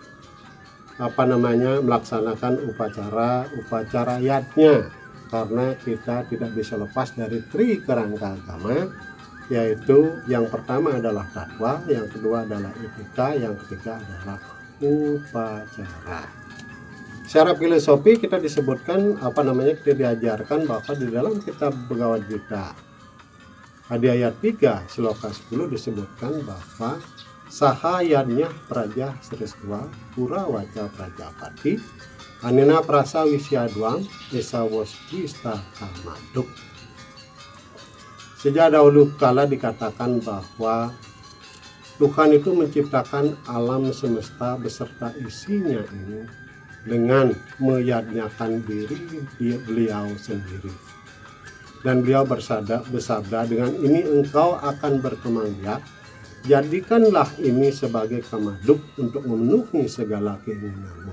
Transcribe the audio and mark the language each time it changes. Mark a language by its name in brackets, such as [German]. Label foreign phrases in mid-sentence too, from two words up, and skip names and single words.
[Indonesian] melaksanakan upacara yatnya, karena kita tidak bisa lepas dari tri kerangka agama, yaitu yang pertama adalah tatwa, yang kedua adalah etika, yang ketiga adalah upacara. Secara filosofi kita disebutkan kita diajarkan bahwa di dalam kitab Bhagavad Gita di ayat 3 sloka 10 disebutkan bahwa [Sanskrit] सहयज्ञाः प्रजाः सृष्ट्वा पुरोवाच प्रजापतिः अनेन प्रसविष्यध्वम् एष वोऽस्त्विष्टकामधुक्. [Indonesian] Sejak dahulu kala dikatakan bahwa Tuhan itu menciptakan alam semesta beserta isinya ini dengan meyadnyakan diri beliau sendiri. Dan beliau bersabda, dengan ini engkau akan berkembang biak jadikanlah ini sebagai kamaduk untuk memenuhi segala keinginanmu.